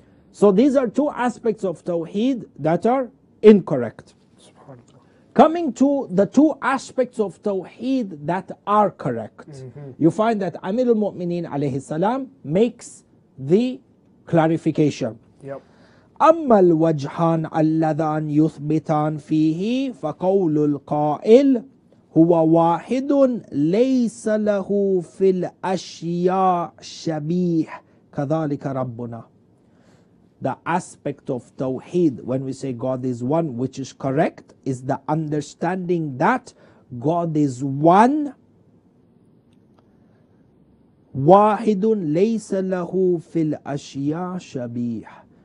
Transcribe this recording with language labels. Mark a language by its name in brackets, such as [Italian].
[English] So these are two aspects of Tawheed that are incorrect. Coming to the two aspects of Tawheed that are correct, you find that Amir al-Mu'mineen alayhi salam makes the clarification. Yep. [Arabic] أما الوجهان اللذان يثبتان فيه فقول القائل هو واحد ليس له في الأشياء شبيه كذلك ربنا. [English] The aspect of Tawheed when we say God is one, which is correct, is the understanding that God is one, [Arabic] واحد ليس له في الأشياء شبيه.